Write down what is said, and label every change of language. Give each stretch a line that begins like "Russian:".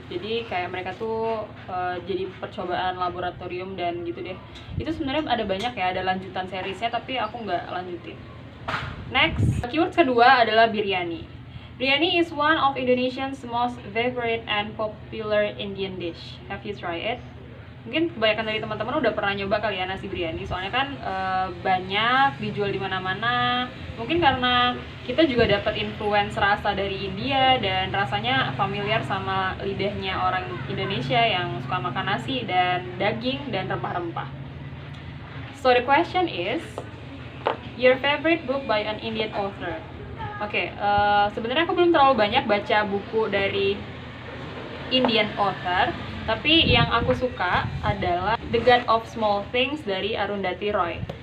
Indonesian: Jadi kayak mereka tuh jadi percobaan laboratorium dan gitu deh. Itu sebenarnya ada banyak ya, ada lanjutan seriesnya tapi aku nggak lanjutin.
English: Next, keyword
Indonesian: kedua adalah biryani.
English: Biryani is one of Indonesia's most favorite and popular Indian dish. Have you tried it?
Indonesian: Mungkin kebanyakan dari teman-teman udah pernah nyoba kali ya nasi biryani. Soalnya kan banyak dijual di mana-mana. Mungkin karena kita juga dapat influence rasa dari India dan rasanya familiar sama lidahnya orang Indonesia yang suka makan nasi dan daging dan rempah-rempah.
English: So the question is, your favorite book by an Indian author?
Indonesian: Oke, sebenarnya aku belum terlalu banyak baca buku dari Indian author, tapi yang aku suka adalah The God of Small Things dari Arundhati Roy.